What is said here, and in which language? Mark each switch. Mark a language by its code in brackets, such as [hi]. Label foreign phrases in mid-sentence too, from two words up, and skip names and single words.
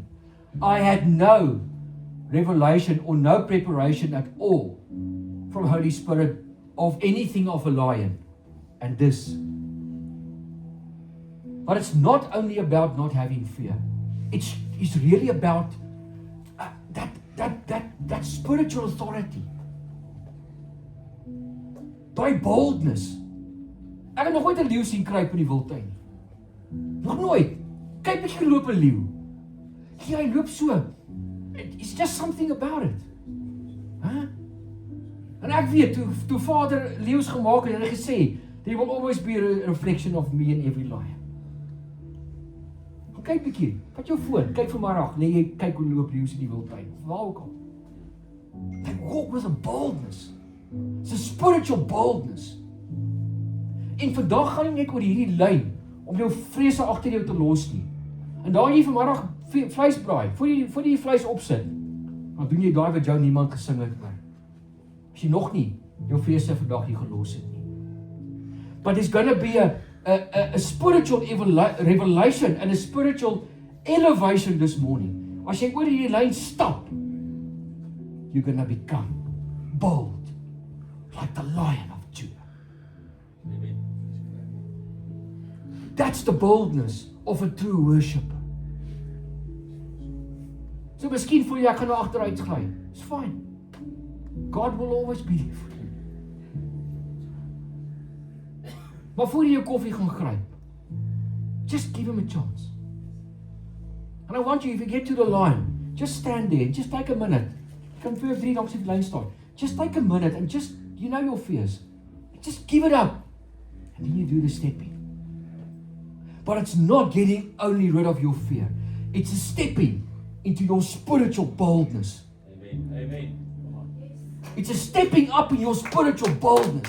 [en] I had no revelation or no preparation at all from Holy Spirit of anything of a lion and this. But it's not only about not having fear. It's really about that spiritual authority. [af] Daai boldness. Ek het nog nooit 'n leeu sien kruip in die wildtuin nie. Nog nooit. Kyk bietjie loop 'n leeu. Hy loop so. [en] It's just something about it. [af] Huh? En ek weet, toe Vader leeu's gemaak het, hy gesê, [en] there will always be a reflection of me in every lion. [af] Kyk bietjie, vat jou foon, kyk vanmiddag, lê jy kyk hoe loop leeu's in die wildtuin, waar ook al. [en] They walk with a boldness. It's a spiritual boldness. [af] En vandag gaan jy net oor hierdie lyn, om jou vrese agter jou te los nie. En daar jy vanmiddag vleis braai, voor jy die vleis opsit, dan doen jy daai wat jou niemand gesing het oor. As jy nog nie jou vrese vandag hier gelos het nie. [en] But there's going to be a spiritual revelation and a spiritual elevation this morning. [af] As jy oor hierdie lyn stap, [en] you're going to become bold like the Lion of Judah. That's the boldness of a true worshipper. [af] So miskien voel jy ek gaan nou agteruit gly. [en] It's fine. God will always be there for you. [af] Maar voor jy jou koffie gaan gryp, [en] just give him a chance. And I want you, if you get to the line, just stand there and just take a minute. You can feel [af] 3 langs die lyn staan. [en] Just take a minute and just, you know your fears. Just give it up. And then you do the stepping. But it's not getting only rid of your fear. It's a stepping into your spiritual boldness. Amen. Amen. Come on. It's a stepping up in your spiritual boldness.